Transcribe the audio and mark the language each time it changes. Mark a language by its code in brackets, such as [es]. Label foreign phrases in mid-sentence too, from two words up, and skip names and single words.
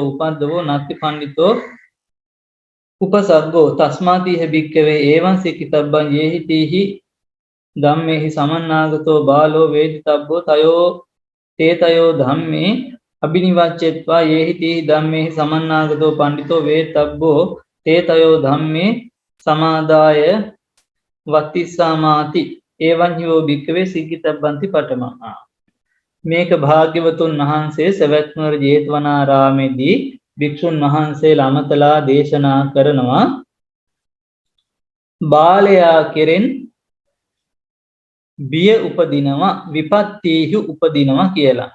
[pi] උපද්දවෝ නත්ති පණ්ඩිතෝ උපසග්ගෝ තස්මාතිහ භික්ඛවේ එවං සිකිතබ්බං යේහි තීහි ධම්මේහි සමන්නාගතෝ බාලෝ වේදිතබ්බෝ තයෝ තේතයෝ ධම්මේ අබිනිවච්චෙත්වා යේහි තීහි ධම්මේහි සමන්නාගතෝ පණ්ඩිතෝ වේතබ්බෝ තේතයෝ ධම්මේ සමාදාය වත්තිස්සාමාති එවං හිවෝ භික්කවේ සික්කිතබ්බන්ති පඨමා. [si] මේක භාග්‍යවතුන් වහන්සේ සවැත් නුවර ජේතවනාරාමේදී භික්ෂුන් වහන්සේලා අමතලා දේශනා කරනවා බාලයා කෙරෙන් බිය උපදිනවා විපත්තීහි උපදිනවා කියලා.